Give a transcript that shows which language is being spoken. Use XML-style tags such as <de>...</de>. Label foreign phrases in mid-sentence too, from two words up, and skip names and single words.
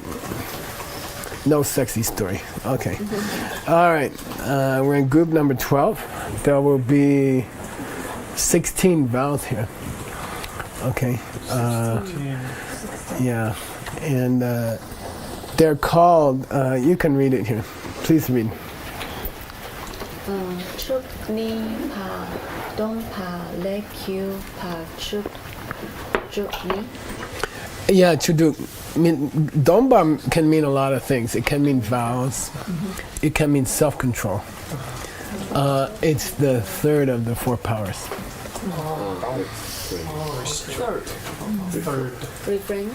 <en>No sexy story. Okay. All right. We're in group number 12. There will be 16 vows here. Okay. Yeah. And they're called, you can read it here. Please read.</en> <bo>Chuk ni pa dong pa le kyu pa chuk ni.</bo> <en>Yeah, chuduk. Domba can mean a lot of things. It can mean vows. It can mean self-control. It's the third of the four powers. Refrain.</en>